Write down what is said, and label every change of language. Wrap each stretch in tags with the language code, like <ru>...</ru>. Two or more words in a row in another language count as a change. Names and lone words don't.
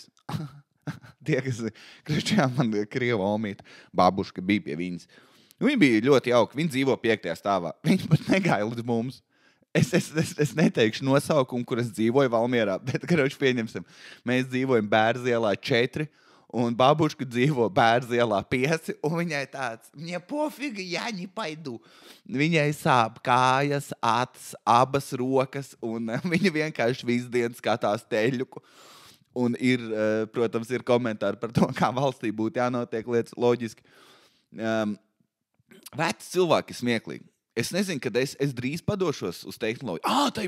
<lv>Tie, kas krišķijā man krieva omīta, babuška bija pie viņas. Viņa bija ļoti jauka, viņa dzīvo 5. stāvā. Viņa pat negāja līdz mums. Es neteikšu nosaukumu, kur es dzīvoju Valmierā, bet, karoči, pieņemsim, mēs dzīvojam Bērzielā 4, un babuška dzīvo Bērzielā 5, un viņai tāds,</lv> <ru>мне пофиг, я не paidu.</ru> <lv>Viņai sāp kājas, acis, abas rokas, un viņa vienkārši visu dienu skatās teļuku. Un ir, protams, ir komentāri par to, kā valstī būtu jānotiek lietas loģiski. Veci cilvēki ir smieklīgi. Es nezinu, kad es drīz padošos uz tehnoloģiju.</lv>